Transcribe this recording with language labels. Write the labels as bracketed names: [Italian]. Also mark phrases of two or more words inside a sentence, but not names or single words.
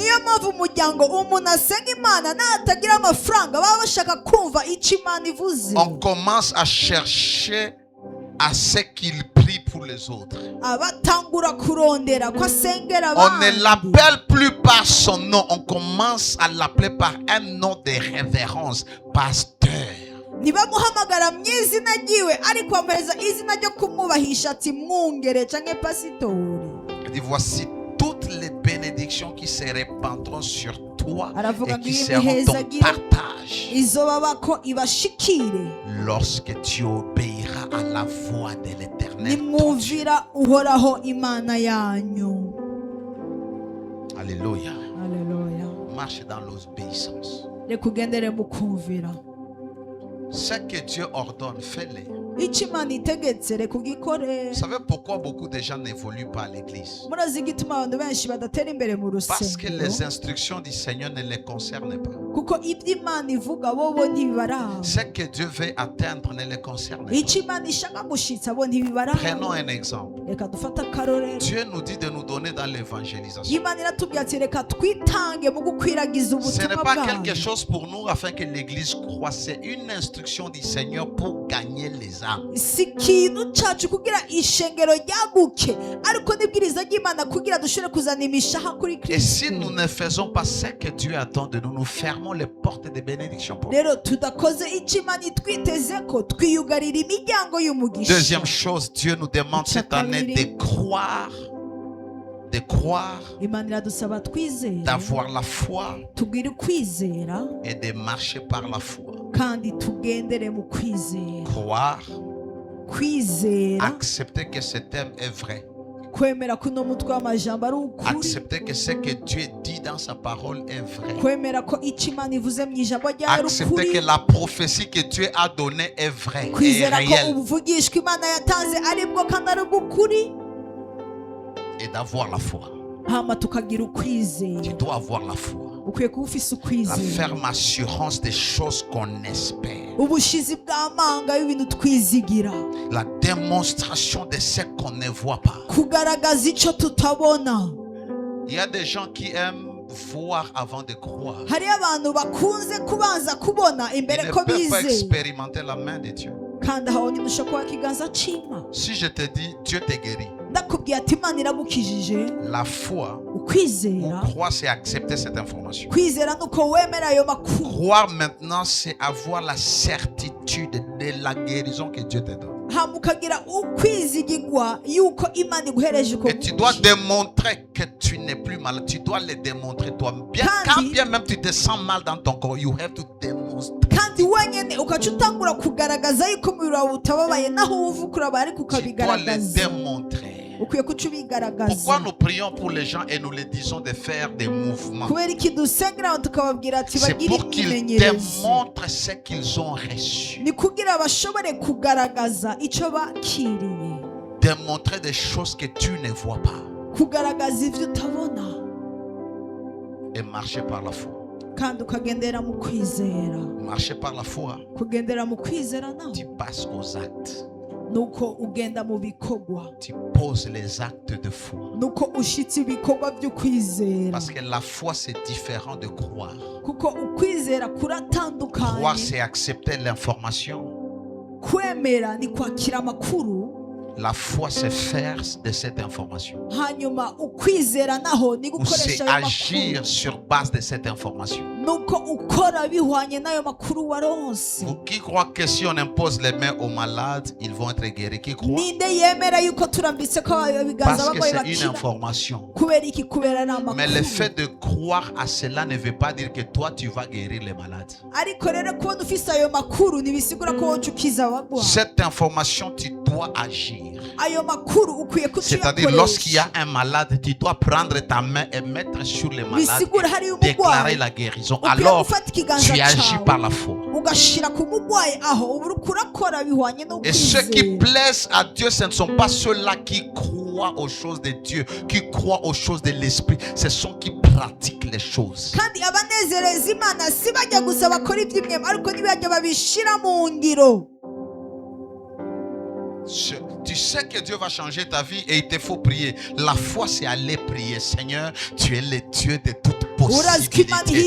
[Rundi] niyo mpamvu umuryango umuntu asenga Imana natagira amafaranga baba bashaka kumva icyo Imana ivuze. [French] On commence à chercher à ce qu'il prie pour les autres. [Rundi] abatangura kurondera ko asengera [French] On ne [Rundi] abandi. [French] l'appelle plus par son nom, on commence à l'appeler par un nom de révérence, pasteur. [Rundi] ntibamuhamagara mu izina ryiwe ariko bamuhereza izina ryo kumwubahisha ati mwungere canke pasitori. [French] Il dit, voici toutes les bénédictions qui se répandront sur toi [Rundi] Aravuga [French] et [Rundi] ngo [French] qui [Rundi] iyi [French] seront ton [Rundi] mihezagiro [French] partage [Rundi] izobaba ko ibashikire [French] lorsque tu obéiras à la voix de l'Éternel. ton Dieu. [Rundi] nimwumvira uhoraho Imana yanyu. [French] Alléluia. [Rundi] Haleluya. [French] Marche dans l'obéissance. [Rundi] reka ugendere mu kumvira [French] Ce que Dieu ordonne, fais-le. [Rundi] icyo Imana itegetse reka ugikore. [French] Vous savez pourquoi beaucoup de gens n'évoluent pas à l'église? [Rundi] murazi igituma abantu benshi badatera imbere mu [French] Parce que les [Rundi] rusengero, [French] instructions du Seigneur ne les concernent pas. [Rundi] kuko ibyo Imana ivuga bo ntibibaraba. [French] Ce que Dieu veut atteindre ne les concerne pas. [Rundi] icyo Imana ishaka gushitsa bo ntibibaraba. [French] Prenons un exemple. [Rundi] reka dufate akarorero. [French] Dieu nous dit de nous donner dans l'évangélisation. [Rundi] Imana iratubwira ati reka twitange mu gukwiragiza [French] Ce n'est [Rundi] ubutumwa [French] pas [Rundi] bwayo. [French] quelque chose pour nous afin que l'église croisse. C'est une instruction du Seigneur pour gagner les âmes. [Rundi] si ikintu cyacu kugira ishengero ryaguke, ariko n'ibwiriza ry'Imana kugira dushobore kuzana imishaha kuri [French] Et si [Rundi] Kristo. [French] nous ne faisons pas ce que Dieu attend de nous, nous fermons les portes de bénédiction pour nous. [Rundi] rero tudakoze icyo Imana itwiteze ko twiyugarira imiryango y'umugisha. [French] Deuxième chose, Dieu nous demande cette année de croire, [Rundi] Imana iradusaba twizere, [French] d'avoir la foi [Rundi] tubwire kwizera [French] et de marcher par la foi. [Rundi] kandi tugendere mu kwizera. [French] Croire, [Rundi] kwizera, [French] accepter que ce thème est vrai, [Rundi] kwemera ko uno mutwe w'amajambo ari ukuri, [French] accepter que ce que Dieu dit dans sa parole est vrai, [Rundi] kwemera ko icyo Imana ivuze mu ijambo ryayo ari [French] accepter [Rundi] ukuri, [French] que la prophétie que Dieu a donnée est vraie et [Rundi] kwizera ko [French] réelle, [Rundi] ubuvugishwa Imana yatanze ari bwo kandi ari bw'ukuri, [French] et d'avoir la foi. [Rundi] hama tukagira [French] Tu [Rundi] ukwizera. [French] dois avoir la foi, [Rundi] ukwiye kuba ufise [French] la [Rundi] ukwizera, [French] ferme assurance des choses qu'on espère, [Rundi] ubushizi bw'amanga y'ibintu twizigira, [French] la démonstration de ce qu'on ne voit pas. [Rundi] kugaragaza icyo tutabona. [French] Il y a des gens qui aiment voir avant de croire. [Rundi] hariyo abantu bakunze kubanza kubona [French] Ils [Rundi] imbere [French] ne [Rundi] ko [French] peuvent pas [Rundi] bizeye, [French] expérimenter la main de Dieu. [Rundi] kandi aho nyine ushobora kuba ikiganza cy'Imana. [French] Si je te dis Dieu te guérit, [Rundi] Ndakubwiye ati Imana iragukijije, [French] la foi ou [Rundi] ukwizera, [French] croire, c'est accepter cette information. [Rundi] kwizera nuko wemera ayo makuru. [French] Croire maintenant, c'est avoir la certitude de la guérison que Dieu te donne. [Rundi] hama ukagira ukwizigirwa yuko Imana iguhereje uko [French] Et tu dois démontrer que tu n'es plus malade. Tu dois le démontrer toi. Quand bien même tu te sens mal dans ton corps, [English] you have to demonstrate. [Rundi] kandi wenyine ukaca utangura kugaragaza yuko umubiri wawe utababaye naho uvuka urabaye ariko [French] Tu dois le [Rundi] ukabigaragaza. [French] démontrer. [Rundi] ukwiye kuca ubigaragaza. [French] Pourquoi nous prions pour les gens et nous les disons de faire des mouvements? [Rundi] kubera iki dusengera abantu tukababwira ati [French] C'est [Rundi] bagire [French] pour qu'ils [Rundi] imyimenyerezo. [French] démontrent ce qu'ils ont reçu. [Rundi] ni kugira bashobore kugaragaza icyo bakiriye, [French] Démontrer des choses que tu ne vois pas. [Rundi] kugaragaza ibyo utabona [French] Et marcher par la foi. [Rundi] kandi ukagendera mu kwizera. [French] Marcher par la foi, [Rundi] kugendera mu kwizera naho [French] tu passes aux actes. [Rundi] nuko ugenda mu bikorwa, [French] Tu poses les actes de foi. [Rundi] nuko ushitse ibikorwa byo kwizera. [French] Parce que la foi, c'est différent de croire. [Rundi] kuko ukwizera [French] Croire, [Rundi] kuratandukanye. [French] c'est accepter l'information. [Rundi] kwemera ni kwakira amakuru, [French] La foi, c'est faire de cette information. [Rundi] hanyuma ukwizera naho ni [French] Ou c'est [Rundi] gukoresha ayo [French] agir [Rundi] makuru, [French] sur base de cette information. [Rundi] nuko ukora bihwanye n'ayo makuru waronse. [French] Vous qui croient que si on impose les mains aux malades, ils vont être guéris? Qui croient? [Rundi] ninde yemera yuko turambitse ko ibiganza [French] Parce que [Rundi] abarwayi [French] c'est une [Rundi] bakira? [French] information. [Rundi] kubera iki? kubera ni [French] Mais le [Rundi] amakuru. [French] fait de croire à cela ne veut pas dire que toi, tu vas guérir les malades. [Rundi] ariko rero kubona ufise ayo makuru ntibisigura ko wowe ukiza abagwayi. [French] Cette information, tu dois agir. [Rundi] ayo makuru ukwiye [French] C'est-à-dire, lorsqu'il y [Rundi] kuyakoresha. [French] a un malade, tu dois prendre ta main et mettre sur les malades [Rundi] bisigura hari [French] et déclarer [Rundi] umugwayi [French] la guérison. [Rundi] ukwiye [French] Alors, [Rundi] gufata ikiganza [French] tu agis [Rundi] cawe [French] par la foi. [Rundi] ugashira ku mugwayi aho uba uriko urakora bihwanye [French] Et ceux qui [Rundi] n'ukwizera. [French] plaisent à Dieu, ce ne sont pas ceux-là qui croient aux choses de Dieu, qui croient aux choses de l'Esprit. Ce sont qui pratiquent les choses. [Rundi] kandi abanezereza Imana si bajya gusa bakora iby'imyema ariko ntibajya babishira mu ngiro. [French] Tu sais que Dieu va changer ta vie et il te faut prier. La foi, c'est aller prier. Seigneur, tu es le Dieu de toute possibilité.